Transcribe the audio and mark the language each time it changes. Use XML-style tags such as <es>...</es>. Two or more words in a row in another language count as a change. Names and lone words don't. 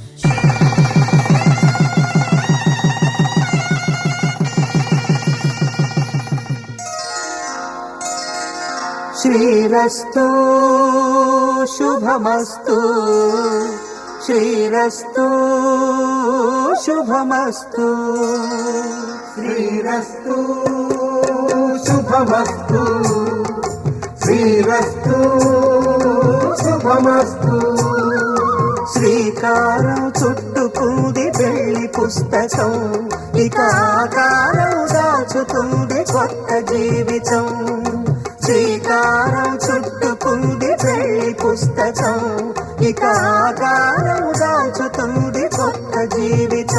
<sa>श्रीरस्तु शुभमस्तु श्रीरस्तु शुभमस्तु श्रीरस्तु शुभमस्तु श्रीरस्तु शुभमस्तु</sa> <te>శ్రీకారం చుట్టుకుంది పెళ్లి పుస్తకం ఇక ఆకారం దాచి దాల్చుతుంది కొత్త జీవితం. శ్రీకారం చుట్టుకుంది పెళ్లి పుస్తకం, ఇక ఆకారం దాల్చుతుంది కొత్త జీవితం.</te>